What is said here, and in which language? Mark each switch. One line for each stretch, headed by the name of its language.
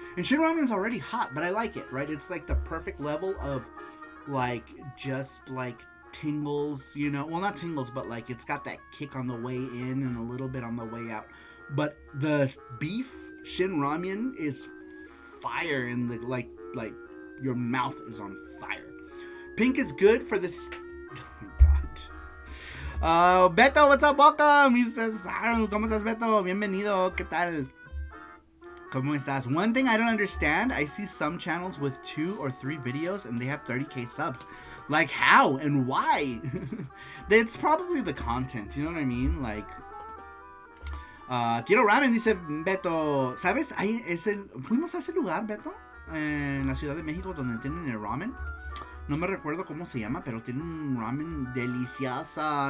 English: And Shin Ramen's already hot, but I like it, right? It's like the perfect level of like just like tingles, you know. Well, not tingles, but like it's got that kick on the way in and a little bit on the way out. But the beef Shin Ramen is fire, and the like your mouth is on fire. Pink is good for this. Oh my god. Beto, what's up? Welcome. He says,
Spanish: ¿Cómo estás, Beto? Bienvenido. ¿Qué tal? ¿Cómo estás?
English: One thing I don't understand, I see some channels with 2 or 3 videos and they have 30k subs. Like, how and why? It's probably the content, you know what I mean?
Spanish: Like, quiero ramen, dice Beto. ¿Sabes? Fuimos a ese lugar, Beto, en la Ciudad de México, donde tienen el ramen. No me recuerdo cómo se llama, pero tiene un ramen deliciosa.